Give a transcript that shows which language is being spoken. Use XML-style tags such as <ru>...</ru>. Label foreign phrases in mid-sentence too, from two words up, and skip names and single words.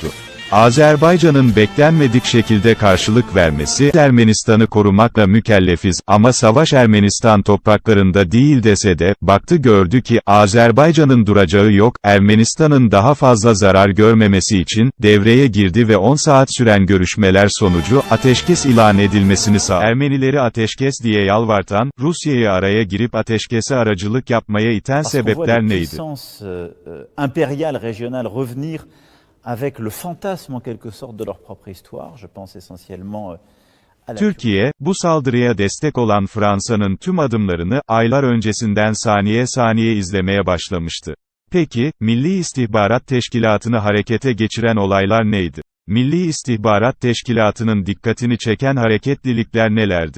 <tr>Azerbaycan'ın beklenmedik şekilde karşılık vermesi, Ermenistan'ı korumakla mükellefiz, ama savaş Ermenistan topraklarında değil dese de, baktı gördü ki, Azerbaycan'ın duracağı yok, Ermenistan'ın daha fazla zarar görmemesi için, devreye girdi ve 10 saat süren görüşmeler sonucu, ateşkes ilan edilmesini sağladı. Ermenileri ateşkes diye yalvartan, Rusya'yı araya girip ateşkese aracılık yapmaya iten sebepler neydi?</tr> <fr>Avec le fantasme en quelque sorte de leur propre histoire, je pense essentiellement à la</fr> <tr>Türkiye, bu saldırıya destek olan Fransa'nın tüm adımlarını, aylar öncesinden saniye saniye izlemeye başlamıştı. Peki, Milli İstihbarat Teşkilatı'nı harekete geçiren olaylar neydi? Milli İstihbarat Teşkilatı'nın dikkatini çeken hareketlilikler nelerdi?</tr>